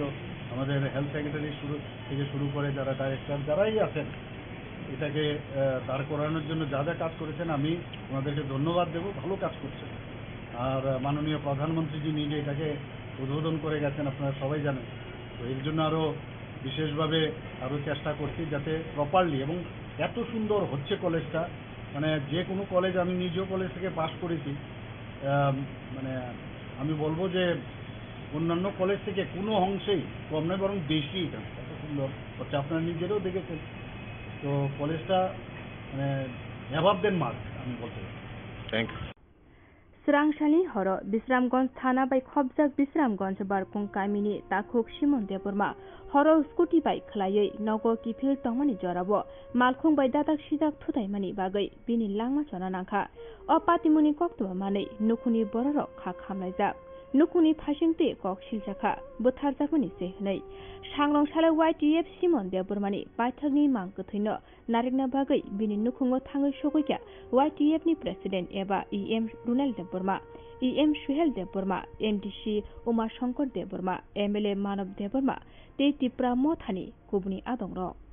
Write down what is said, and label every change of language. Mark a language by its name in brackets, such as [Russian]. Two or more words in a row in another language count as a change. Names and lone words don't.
[Bangla] আমাদের [English] health secretary [Bangla] শুরু করে যারা ডাইরেক্টর যারাই আছেন এটাকে দাঁড় করানোর জন্য যা যা কাজ করেছেন আমি ওনাদেরকে ধন্যবাদ দেব ভালো কাজ করছেন আর মাননীয় প্রধানমন্ত্রীজি নিজে এটাকে উদ্বোধন করে গেছেন আপনারা সবাই জানেন তো এর জন্য আরও বিশেষভাবে আরও চেষ্টা করছি যাতে প্রপারলি এবং এত সুন্দর হচ্ছে কলেজটা মানে যে কোনো কলেজ আমি নিজেও কলেজ থেকে পাস করেছি মানে আমি বলবো যে অন্যান্য কলেজ থেকে কোনো অংশেই কম নয় বরং বেশি এত সুন্দর হচ্ছে আপনারা নিজেরাও দেখেছেন তো কলেজটা মানে [English] above the mark [Bangla] আমি বলতে পারি [English] thank you [Kok Borok] Srangsani horo Bisramganj thana bai khobjak Bisramganj barkung kamini takhuk Simon Debbarma horo scooty bai khlaiei nogo kifil tongmani jorabo malkhung bai dadak sijak thutaimani bagai bini langma chona nangkha o patimuni koktuma manei nukhuni bororok kha khamlaijak nukhuni phasingte kok siljaka butharjakmani se hnei sangrongshale YTF Simon Debbarmani paithakni mang gthuino narekna bagai bini nukhungo thangai sogoikya YTF ni president eba EM Runal Debbarma EM Suhel Debbarma MDC Uma Shankar Debbarma MLA Manav Debbarma te TRIPURA mothani kubuni adongrok